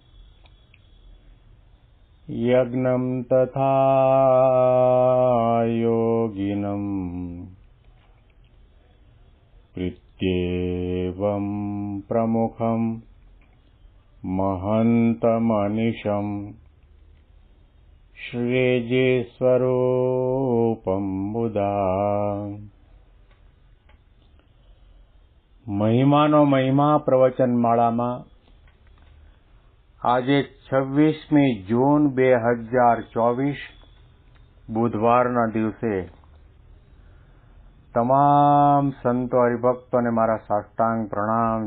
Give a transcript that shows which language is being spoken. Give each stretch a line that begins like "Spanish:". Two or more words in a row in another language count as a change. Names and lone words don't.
Sanskrit: यज्ञं तथा योगिनं प्रीत्येवं प्रमुखं महन्तमनिशं श्रीजीस्वरूपं बुधा।
Gujarati: મહિમાનો મહિમા પ્રવચન માળામાં આજે 26મી જૂન 2024 બુધવારના દિવસે તમામ સંતો હરિભક્તોને મારા સાષ્ટાંગ પ્રણામ.